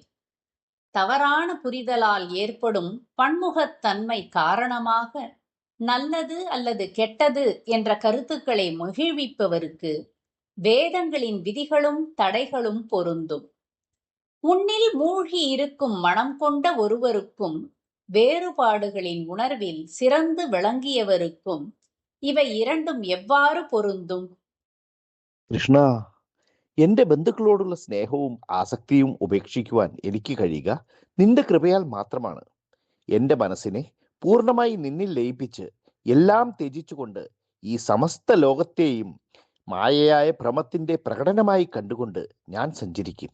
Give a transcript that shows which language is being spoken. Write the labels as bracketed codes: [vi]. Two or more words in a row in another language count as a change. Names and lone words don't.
[ta] தவறான புரிதலால் ஏற்படும் பன்முகத்தன்மை காரணமாக நல்லது அல்லது கெட்டது என்ற கருத்துக்களை மகிழ்விப்பவருக்கு வேதங்களின் விதிகளும் தடைகளும் பொருந்தும். உன்னில் மூழ்கி இருக்கும் மனம் கொண்ட ஒருவருக்கும் வேறுபாடுகளின் உணர்வில் சிறந்து விளங்கியவருக்கும் ഇവ இரண்டும் எவ்வாறு பொருந்தும்? [ml] കൃഷ്ണ, എന്റെ ബന്ധുക്കളോടുള്ള സ്നേഹവും ആസക്തിയും ഉപേക്ഷിക്കുവാൻ എനിക്ക് കഴിയുക നിന്റെ കൃപയാൽ മാത്രമാണ്. എന്റെ മനസ്സിനെ പൂർണ്ണമായി നിന്നിൽ ലയിപ്പിച്ച് എല്ലാം ത്യജിച്ചുകൊണ്ട് ഈ സമസ്ത ലോകത്തെയും മായയായ ഭ്രമത്തിന്റെ പ്രകടനമായി കണ്ടുകൊണ്ട് ഞാൻ സഞ്ചരിക്കും.